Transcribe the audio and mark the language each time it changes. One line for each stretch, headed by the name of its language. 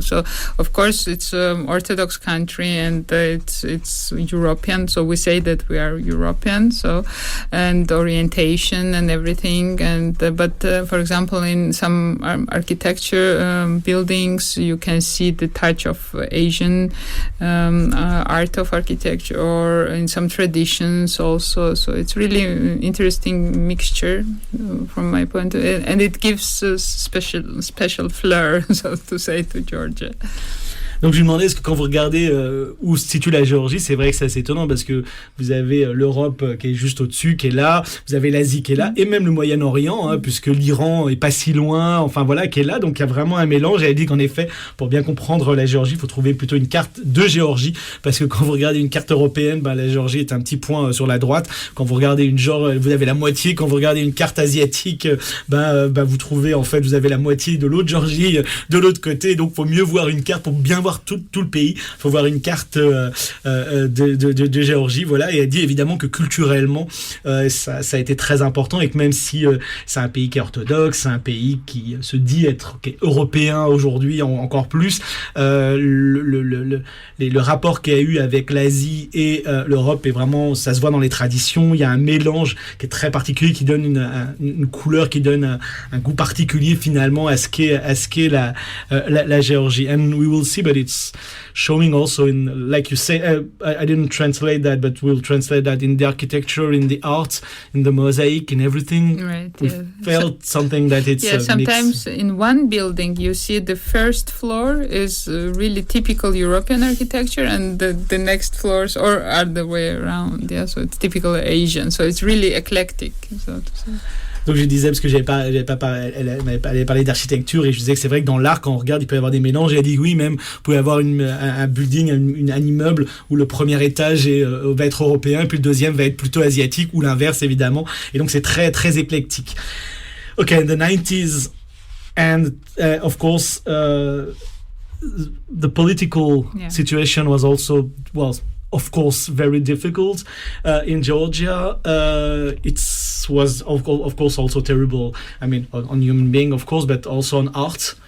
English: So of course it's an Orthodox country, and it's European, so we say that we are European, so, and orientation and everything, and but for example in some architecture buildings you can see the touch of Asian art of architecture, or in some traditions also. So it's really an interesting mixture from my point of view, and it gives a special flair, so to say, to Georgia.
French: Donc je lui demandais, est-ce que quand vous regardez où se situe la Géorgie, c'est vrai que c'est assez étonnant, parce que vous avez l'Europe qui est juste au-dessus, qui est là, vous avez l'Asie qui est là, et même le Moyen-Orient, puisque l'Iran est pas si loin, enfin voilà, qui est là, donc il y a vraiment un mélange. Elle dit qu'en effet, pour bien comprendre la Géorgie, il faut trouver plutôt une carte de Géorgie, parce que quand vous regardez une carte européenne, la Géorgie est un petit point sur la droite. Quand vous regardez vous avez la moitié. Quand vous regardez une carte asiatique, vous trouvez, en fait, vous avez la moitié de l'autre Géorgie de l'autre côté, donc faut mieux voir une carte pour bien voir tout le pays. Il faut voir une carte de Géorgie, voilà. Et elle dit évidemment que culturellement ça a été très important, et que même si c'est un pays qui est orthodoxe, c'est un pays qui se dit être européen aujourd'hui encore plus, le rapport qu'il y a eu avec l'Asie et l'Europe est vraiment, ça se voit dans les traditions. Il y a un mélange qui est très particulier, qui donne une couleur, qui donne un goût particulier finalement à ce qu'est la Géorgie.
English: And we will see, but it's showing also in, like you say, I didn't translate that, but we'll translate that in the architecture, in the art, in the mosaic, in everything. Right. We felt something that it's sometimes in one building you see the first floor is really typical European architecture, and the next floors or other way around. Yeah, so it's typical Asian. So it's really eclectic, so to say.
French: Donc je disais, parce que elle m'avait parlé d'architecture, et je disais que c'est vrai que dans l'art, quand on regarde, il peut y avoir des mélanges. Et elle dit oui, même vous pouvez avoir un building, un immeuble où le premier étage va être européen, puis le deuxième va être plutôt asiatique, ou l'inverse évidemment. Et donc c'est très très éclectique.
English: Okay, in the 90s, and of course the political situation was also, well, of course, very difficult in Georgia. It was of course also terrible. I mean, on human being, of course, but also on art.